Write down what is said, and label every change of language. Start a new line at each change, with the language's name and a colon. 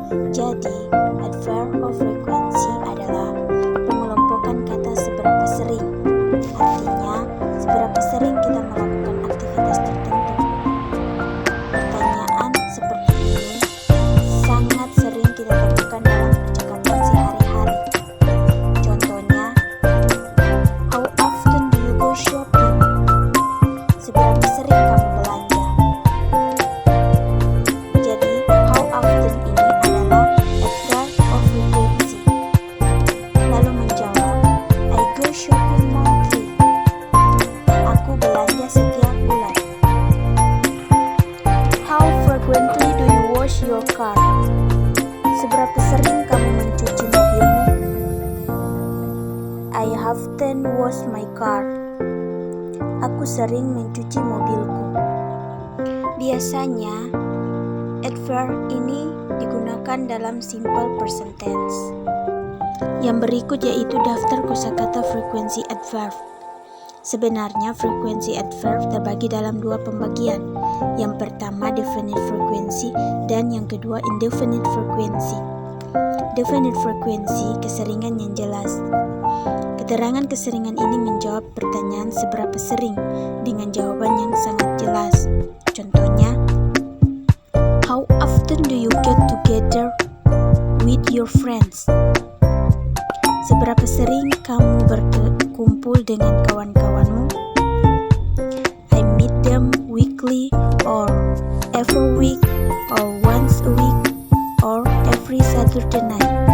Indonesian: Jadi, adverb of frequency adalah pengelompokan kata seberapa sering. Artinya, seberapa sering kita melakukan aktivitas tertentu. Pertanyaan seperti ini sangat sering kita temukan dalam percakapan sehari-hari. Contohnya,
English: how often do you go shopping?
Indonesian: Seberapa sering kamu belanja? Jadi, how often ini adalah adverb of frequency. Lalu menjawab,
English: I go shopping monthly.
Indonesian: Aku belanja setiap bulan.
English: How frequently do you wash your car?
Indonesian: Seberapa sering kamu mencuci mobilmu?
English: I often wash my car.
Indonesian: Aku sering mencuci mobilku. Biasanya, adverb ini digunakan dalam simple present tense. Yang berikut yaitu daftar kosakata frekuensi adverb. Sebenarnya frekuensi adverb terbagi dalam dua pembagian. Yang pertama definite frequency dan yang kedua indefinite frequency. Definite frequency, keseringan yang jelas. Keterangan keseringan ini menjawab pertanyaan seberapa sering dengan jawaban yang sangat jelas. Contohnya,
English: how often do you get together with your friends?
Indonesian: Seberapa sering kamu berkumpul dengan kawan-kawanmu?
English: I meet them weekly or every week or once a week or every Saturday night.